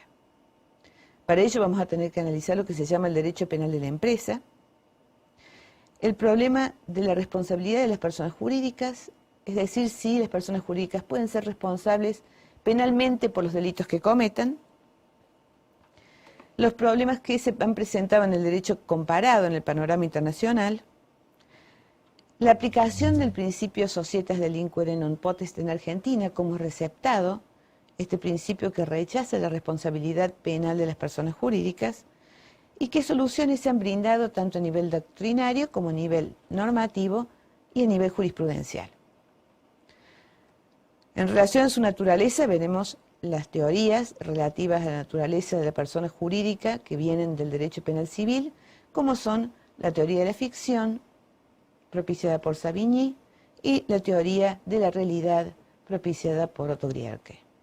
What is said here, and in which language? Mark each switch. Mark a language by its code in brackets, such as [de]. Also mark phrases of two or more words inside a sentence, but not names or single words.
[es] Para ello vamos a tener que analizar lo que se llama el derecho penal de la empresa, el problema de la responsabilidad de las personas jurídicas, es decir, si las personas jurídicas pueden ser responsables penalmente por los delitos que cometan, los problemas que se han presentado en el derecho comparado en el panorama internacional, la aplicación del principio [la] societas delinquere non potest [es] en Argentina como receptado, este principio que rechaza la responsabilidad penal de las personas jurídicas, y qué soluciones se han brindado tanto a nivel doctrinario como a nivel normativo y a nivel jurisprudencial. En relación a su naturaleza veremos las teorías relativas a la naturaleza de la persona jurídica que vienen del derecho penal civil, como son la teoría de la ficción, propiciada por Savigny, y la teoría de la realidad, propiciada por Otto Guericke.